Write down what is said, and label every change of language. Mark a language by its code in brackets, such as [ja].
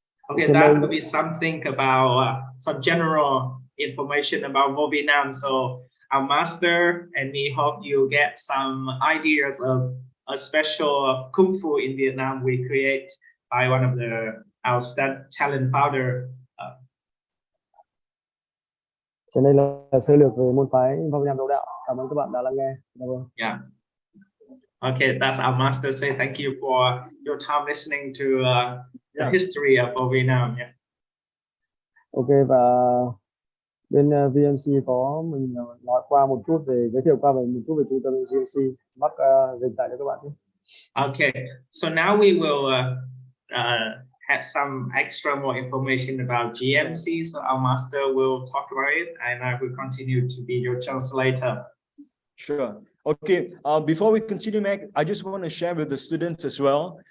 [en] Okay, that would be something about some general information about Vô Việt Nam. So our master and me hope you get some ideas of a special Kung Fu in Vietnam we create by one of our talent founder. [vi] Trên đây là sơ lược về môn phái Vô Việt Nam đấu đạo. Cảm ơn các bạn đã lắng nghe. [en] Yeah. Okay, that's our master say thank you for your time listening to the history of Vô Việt Nam. Yeah. [vi] Ok, và bên VMC có mình nói qua một chút về giới thiệu qua về một chút về trung tâm VMC. Mark dịch tải cho các bạn nhé. [en] Okay, so now we will have some extra more information about GMC. So our master will talk about it, and I will continue to be your translator. Sure. Okay. Before we continue, Mac, I just want to share with the students as well.